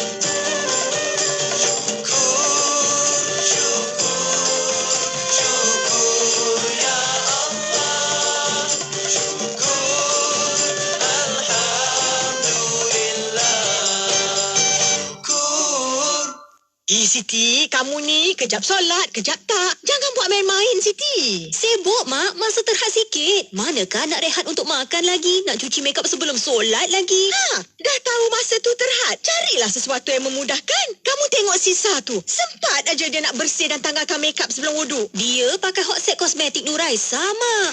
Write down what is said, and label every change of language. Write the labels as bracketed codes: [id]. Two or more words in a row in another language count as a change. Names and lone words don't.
[ms] Syukur, syukur, syukur [ar] يا الله. [ms] Syukur, alhamdulillah. Syukur. Siti, kamu ni kejap solat, kejap tak. Jangan buat main-main, Siti. Sibuk, Mak. Masa terhad sikit. Manakah nak rehat untuk makan lagi? Nak cuci makeup sebelum solat lagi? Dah tahu masa tu terhad. Carilah sesuatu yang memudahkan. Kamu tengok Sisa tu. Sempat aja dia nak bersih dan tanggalkan makeup sebelum wuduk. Dia pakai hot set kosmetik Nuraisa, Mak.